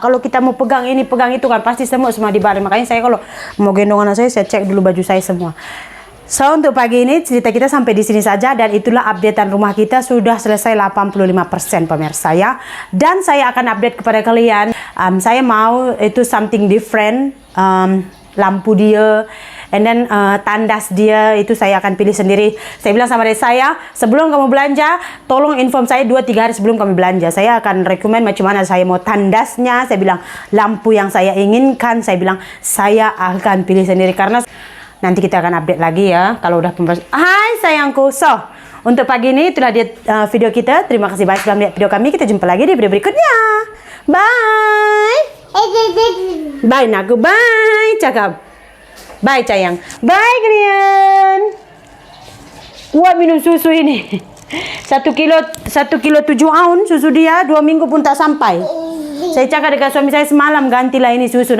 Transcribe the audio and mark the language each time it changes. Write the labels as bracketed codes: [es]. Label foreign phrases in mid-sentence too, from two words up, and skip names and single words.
[id] Kalau kita mau pegang ini pegang itu kan pasti semut semua di badan. Makanya saya kalau mau gendong anak saya cek dulu baju saya semua. So untuk pagi ini cerita kita sampai di sini saja, dan itulah updatean rumah kita sudah selesai 85% pemirsa ya. Dan saya akan update kepada kalian. Saya mau itu [en] something different, [id] lampu dia, [en] and then [id] tandas dia itu saya akan pilih sendiri. Saya bilang sama adik saya, sebelum kamu belanja, tolong inform saya 2-3 hari sebelum kami belanja. Saya akan rekomend [ms] macam mana [id] saya mau tandasnya. Saya bilang lampu yang saya inginkan, saya bilang saya akan pilih sendiri, karena nanti kita akan update lagi ya kalau udah pembahasan. Hai sayangku. So, untuk pagi ini itulah dia video kita. Terima kasih banyak sudah melihat video kami. Kita jumpa lagi di video berikutnya. Bye. Bye naku. Bye. [ms] Cakap. Bye sayang. Bye kalian. Wah, minum susu ini. 1 kilo 7 ounce susu dia, 2 minggu pun tak sampai. Saya cakap dengan suami saya semalam, gantilah ini susu.